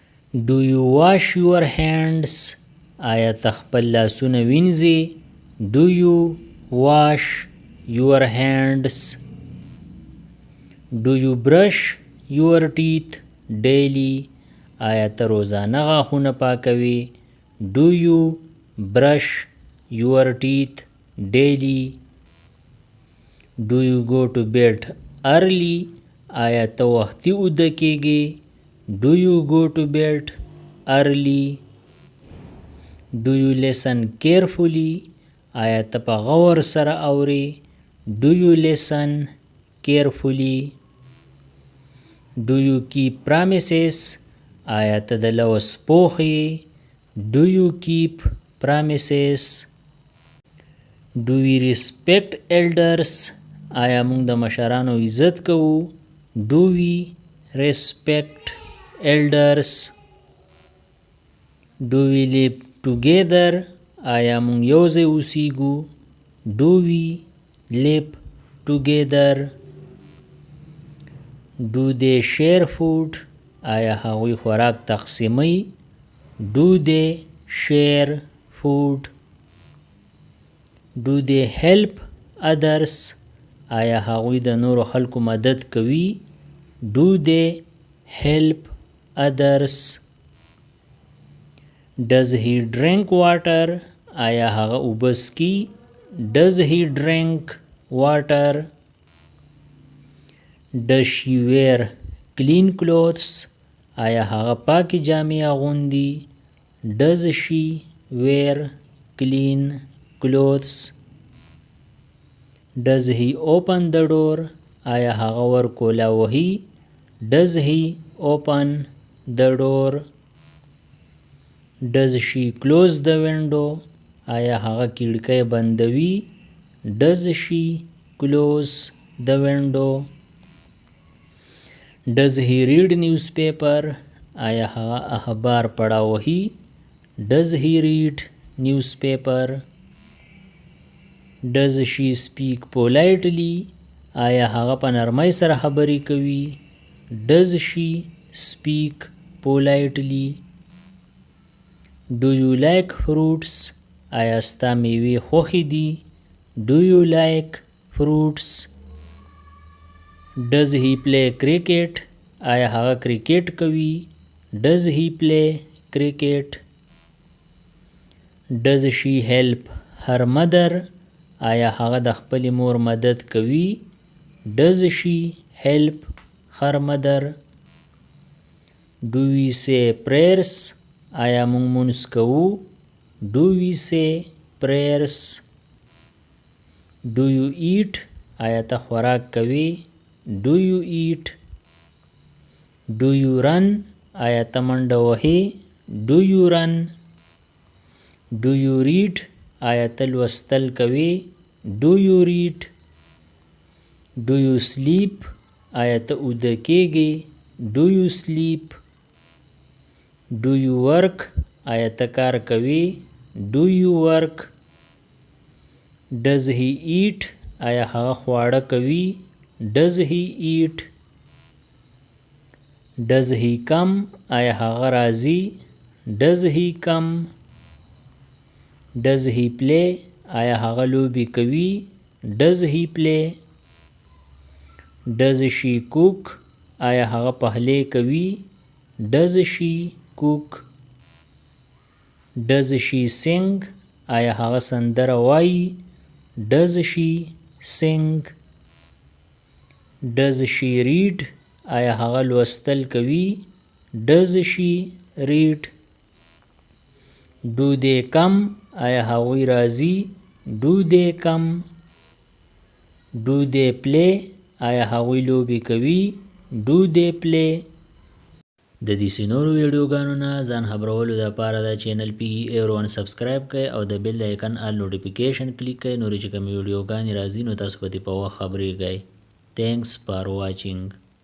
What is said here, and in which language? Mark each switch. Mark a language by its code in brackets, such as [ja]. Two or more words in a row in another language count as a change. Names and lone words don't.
[en] Do you wash your hands? [ps] آیا ته خپل لاسونه وینځې؟ [en] Do you wash your hands? Do you brush your teeth daily? [ps] آیا ته روزانه غاښونه پاکوي؟ [en] Do you brush your teeth daily? Do you go to bed early? [ps] آیا ته وختي اوده کیږې؟ [en] Do you go to bed early? Do you listen carefully? [ps] آیا ته په غور سره اورې؟ [en] Do you listen carefully? Do you keep promises? [ps] آیا ته د لوس پوخ یې؟ [en] Do you keep promises? Do we respect elders? [ps] آیا موږ د مشرانو عزت کوو؟ [en] Do we respect elders? Do we live together? [ps] آیا موږ یوځای اوسیږو؟ [en] Do we live together? Do they share food? [ps] آیا هغوی خوراک تقسیموي؟ [en] Do they share food? Do they help others? [ps] آیا هغوی د نورو خلکو مدد کوي؟ [en] Do they help others? Does he drink water? [ps] آیا هغه اوبه څښي؟ [en] Does he drink water? Does she wear clean clothes? [ps] آیا هغه پاکې جامې اغوندي؟ [en] Does she wear clean clothes? Does he open the door? [ps] آیا هغه ور کولا وهي؟ [en] Does he open the door? Does she close the window? [ps] آیا هغه کړکۍ بندوي؟ [en] Does she close the window? Does he read newspaper? [ps] آیا هغه اخبار پړاوهي؟ [en] Does he read newspaper? Does she speak politely? [ps] آیا هغه په نرمۍ سره خبرې کوي؟ [en] Does she speak politely? Do you like fruits? [ps] آیا ستا میوې خوښې دي؟ [en] Do you like fruits? Does he play cricket? [ps] آیا هغه کرکټ کوي؟ [en] Does he play cricket? Does she help her mother? [ps] آیا هغه د خپلې مور مدد کوي؟ [en] Does she help her mother? Do we say prayers? [ps] آیا موږ مونځ کوو؟ [en] Do we say prayers? Do you eat? [ps] آیا ته خوراک کوي؟ [en] Do you eat? Do you run? [ps] آیا ته منډه وهې؟ [en] Do you run? Do you read? [ps] آیا ته لوستل کوې؟ [en] Do you read? Do you sleep? [ps] آیا ته اوده کیږې؟ [en] Do you sleep? Do you work? [ps] آیا ته کار کوې؟ [en] Do you work? Does he eat? [ps] آیا هغه خواړه کوي؟ [en] Does he eat? Does he come? [ps] آیا هغه راځي؟ [en] Does he come? Does he play? [ps] آیا هغه لوبې کوي؟ [en] Does he play? Does she cook? [ps] آیا هغه پخلی کوي؟ [en] Does she cook? Does she sing? [ps] آیا هغه سندره وایي؟ [en] Does she sing? Does she read? [ps] آیا هغه لوستل کوي؟ [en] Does she read? Do they come? [ps] آیا هغوی راځي؟ [en] Do they come? Do they play? [ps] آیا هغوی لوبې کوي؟ [en] Do they play? [ps] د دې نورو ویډیوګانو نه ځان خبرولو دپاره دا چینل PE سبسکرایب کړئ او د بیل د آیکن [en] all notification [ps] کلیک کړئ. نورې چې کومې ویډیوګانې راځي نو تاسو په دې په وخت خبرېږئ. [en] Thanks for watching.